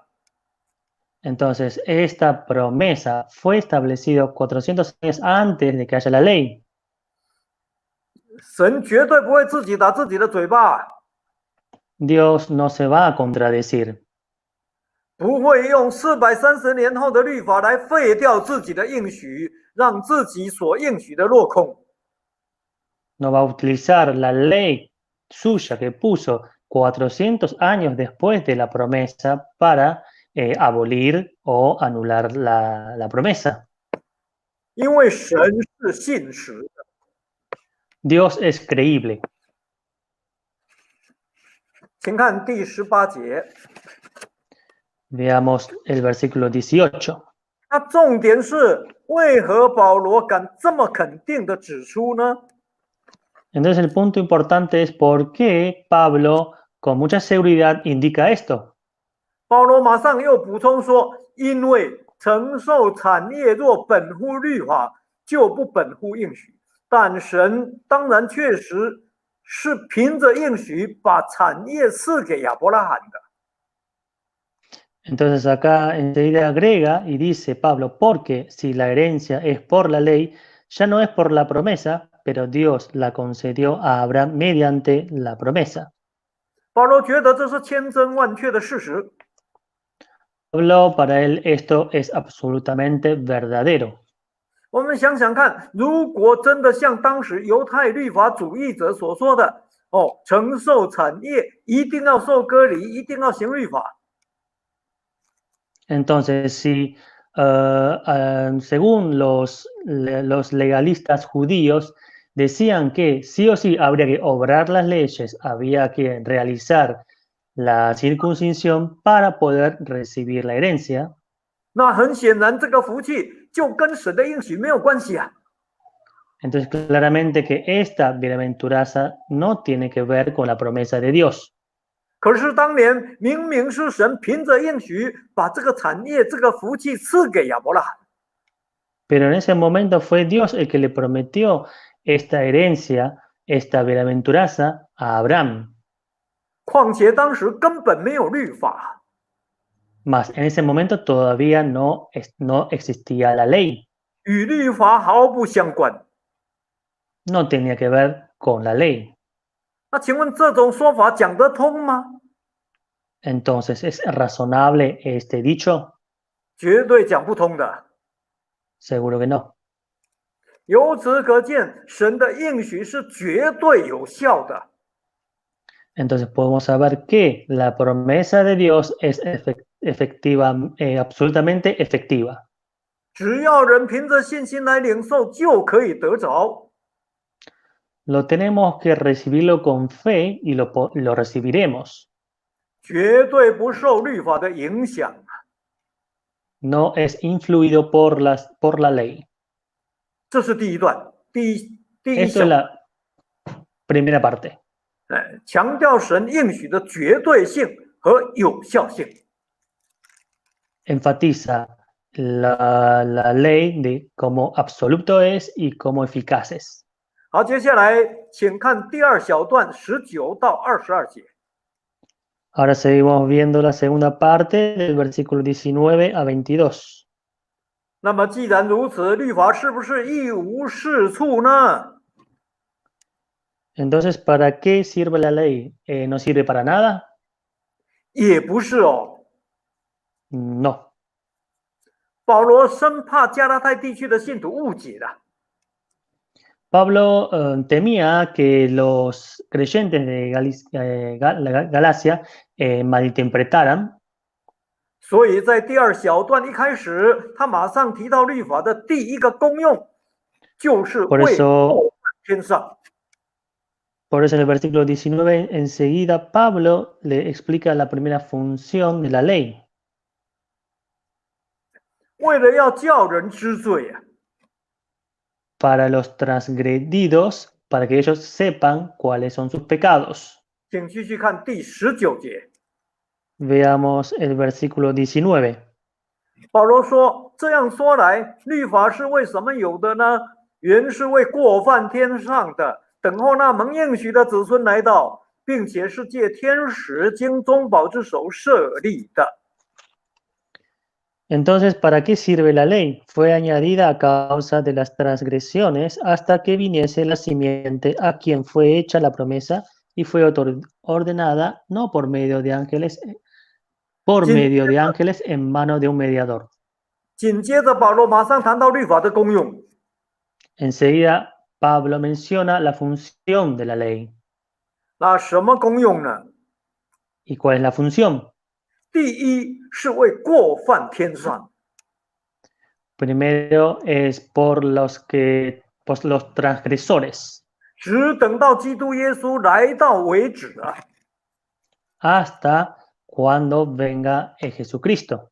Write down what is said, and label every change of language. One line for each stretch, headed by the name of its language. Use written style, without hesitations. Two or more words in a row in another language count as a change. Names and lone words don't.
Spanish: Entonces, esta promesa fue establecida 400 años antes de que haya la ley.
Chinese: 神绝对不会自己打自己的嘴巴，
Spanish: Dios no se va a contradecir.
Chinese: 不会用430年后的律法来废掉自己的应许，让自己所应许的落空。
Spanish: No va a utilizar la ley suya que puso 400 años después de la promesa para abolir o anular la promesa.
Chinese: 因为神是信实的。
Spanish: Dios es creíble.
Chinese: 请看第18节，
Spanish: Veamos el versículo 18.
Chinese: 那重点是为何保罗敢这么肯定的指出呢？
Spanish: Entonces el punto importante es por qué Pablo con mucha seguridad indica esto.
Chinese: 保罗马上又补充说，因为承受产业若本乎律法，就不本乎应许。但神当然确实是凭着应许把产业赐给亚伯拉罕的。
Spanish: Entonces acá enseguida agrega y dice Pablo, porque si la herencia es por la ley, ya no es por la promesa, pero Dios la concedió a Abraham mediante la promesa.
Chinese: 保罗觉得这是千真万确的事实。
Spanish: Pablo, para él esto es absolutamente verdadero.
Chinese: 我们想想看，如果真的像当时犹太律法主义者所说的，承受产业一定要受割礼，一定要行律法。
Spanish: Entonces, si según los legalistas judíos decían que sí o sí habría que obrar las leyes, había que realizar la circuncisión para poder recibir la herencia,
Chinese: 那很显然，这个福气就跟神的应许没有关系啊。
Spanish: entonces claramente que esta bienaventuranza no tiene que ver con la promesa de Dios.
Chinese: 可是当年明明是神凭着应许把这个产业、这个福气赐给亚伯拉罕。
Spanish: Pero en ese momento fue Dios el que le prometió esta herencia, esta bienaventuranza a Abraham.
Chinese: 况且当时根本没有律法，
Spanish: Mas en ese momento todavía no existía la ley,
Chinese: 与律法毫不相关。
Spanish: no tenía que ver con la ley.
Chinese: 那请问这种说法讲得通吗？
Spanish: Entonces, ¿es razonable este dicho?
Chinese: 绝对讲不通的。
Spanish: Seguro que no.
Chinese: 由此可见，神的应许是绝对有效的。
Spanish: Entonces podemos saber que la promesa de Dios es efectiva, absolutamente efectiva.
Chinese: 只要人凭着信心来领受，就可以得着。
Spanish: Lo tenemos que recibirlo con fe y lo recibiremos.
Chinese: 绝对不受律法的影响。
Spanish: No es influido por la ley.
Chinese: 这是第一段，第一
Spanish: Esto
Chinese: 小
Spanish: es la primera parte.
Chinese: 强调神应许的绝对性和有效性。
Spanish: Enfatiza la ley de cómo absoluto es y cómo eficaz es.
Chinese: 好，接下来请看第二小段19到22节。
Spanish: Ahora seguimos viendo la segunda parte del versículo 19 a 22.
Chinese: 那么既然如此，律法是不是一无是处呢？
Spanish: Entonces, ¿para qué sirve la ley? ¿No sirve para nada?
Chinese: 也不是哦。
Spanish: No.
Chinese: 保罗生怕加拉太地区的信徒误解了。
Spanish: Pablo temía que los creyentes de Galacia malinterpretaran.
Chinese: 所以在第二小段一开始，他马上提到律法的第一个功用，就是为过犯天上。
Spanish: Por eso en el versículo 19 enseguida Pablo le explica la primera función de la ley.
Chinese: 为了要叫人知罪啊，
Spanish: Para los transgredidos, para que ellos sepan cuáles son sus pecados.
Chinese: 请继续看第19节。
Spanish: Veamos el versículo 19.
Chinese: 保罗说：“这样说来，律法是为什么有的呢？原是为过犯天上的，等候那蒙应许的子孙来到，并且是借天使经中保之手设立的。”
Spanish: Entonces, ¿para qué sirve la ley? Fue añadida a causa de las transgresiones hasta que viniese la simiente a quien fue hecha la promesa y fue ordenada no por medio de ángeles, en mano de un mediador.
Chinese: 紧接着，保罗马上谈到律法的功用。
Spanish: Enseguida, Pablo menciona la función de la ley.
Chinese: 那什么功用呢？
Spanish: ¿Y cuál es la función?
Chinese: 第一是为过犯添上，
Spanish: Primero es por los transgresores,
Chinese: 直等到基督耶稣来到为止啊。
Spanish: hasta cuando venga Jesucristo.